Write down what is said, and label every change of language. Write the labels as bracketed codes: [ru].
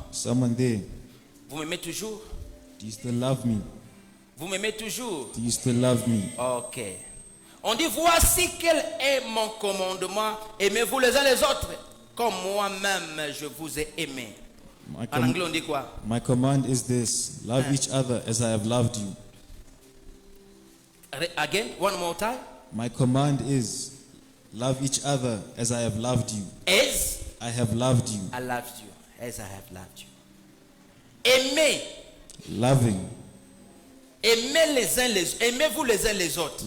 [en] Someone there. [fr] Vous m'aimez toujours? [en] Do you still love me? [fr] Vous m'aimez toujours? [en] Do you still love me? Ok. [fr] On dit, voici quel est mon commandement. Aimez-vous les uns les autres, comme moi-même je vous ai aimé. [en] My, [fr] En anglais, on dit quoi? [en] my command is this: love each other as I have loved you. Again, one more time. My command is love each other as I have loved you. As I have loved you. I loved you, as I have loved you. [fr] Aimez. [en] Loving. [fr] Aimez-vous les uns les autres.